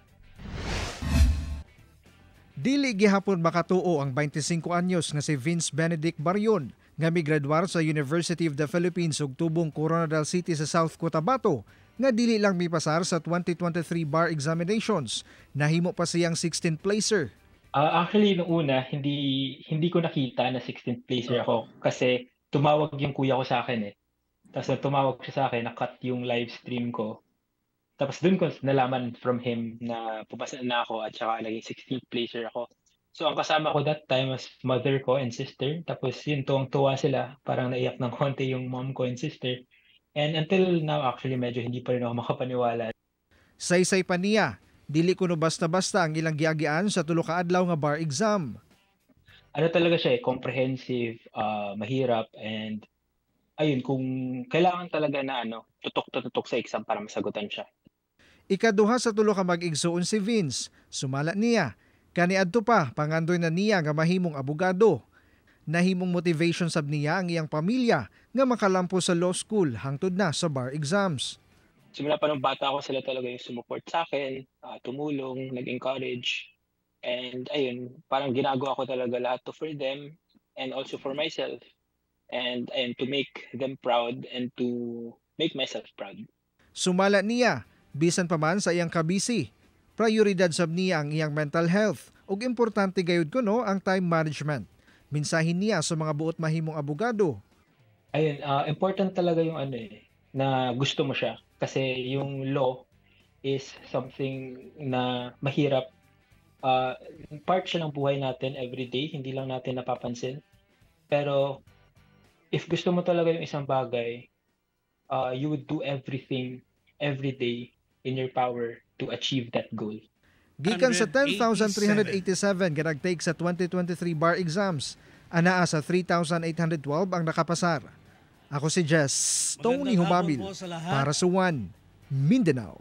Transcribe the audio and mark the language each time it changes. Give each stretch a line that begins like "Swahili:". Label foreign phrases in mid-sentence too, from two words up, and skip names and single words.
Cebuano: Dili gihapon makatuo ang 25 anyos nga si Vince Benedict Barion nga migraduar sa University of the Philippines ug tubong Coronadal City sa South Cotabato nga dili lang mipasar sa 2023
English: bar examinations.
Cebuano: Nahimo pa siyang
English: 16th placer.
Filipino: Actually, nung una, hindi ko nakita na
English: 16th placer
Filipino: ako kasi tumawag yung kuya ko sa akin eh. Tapos nung tumawag siya sa akin, na-cut yung
English: live stream
Filipino: ko. Tapos dun ko nalaman from him na pupasa na ako at saka naging
English: 16th placer
Filipino: ako. So ang kasama ko
English: that time was mother
Filipino: ko
English: and sister.
Filipino: Tapos yun, tuwang-tuwa sila. Parang naiyak ng konti yung mom ko and sister.
English: And until now, actually,
Filipino: medyo hindi pa rin ako makapaniwala.
Cebuano: Saysay pa niya, dili kuno basta-basta ang ilang giagian sa tulo ka adlaw nga
English: bar exam.
Filipino: Ano talaga siya eh, comprehensive, mahirap, and ayun, kung kailangan talaga na tutok na tutok sa exam para masagutan siya.
Cebuano: Ikaduha sa tulo ka mag-igsuon si Vince. Sumala niya. Kaniadto pa, pangandoy na niya nga mahimong abogado. Nahimong motivation sab niya ang iyang pamilya nga makalampo sa
English: law school
Cebuano: hangtod na sa
English: bar exams.
Filipino: Simula pa nung bata ako, sila talaga yung sumuport sa akin, tumulong, nag-encourage. And ayun, parang ginagawa ko talaga lahat to
English: for them and also for myself. And to make them proud and to make myself proud.
Cebuano: Sumala niya, bisan pa man sa iyang kabisi. Prioridad sab niya ang iyang
English: mental health
Cebuano: ug importante gayud kuno ang
English: time management.
Cebuano: Minsahin niya sa mga buot mahimong abogado.
Filipino: Ayun, important talaga yung na gusto mo siya. Kasi yung
English: law is something
Filipino: na mahirap. Part siya ng buhay natin everyday, hindi lang natin napapansin. Pero if gusto mo talaga yung isang bagay,
English: you would do everything every day in your power to achieve that goal.
Cebuano: Gikan sa 10,387 nga nagtake sa 2023
English: bar exams,
Cebuano: anaa sa 3,812 ang nakapasar. Ako si Jess Tony Humamil para sa One Mindanao.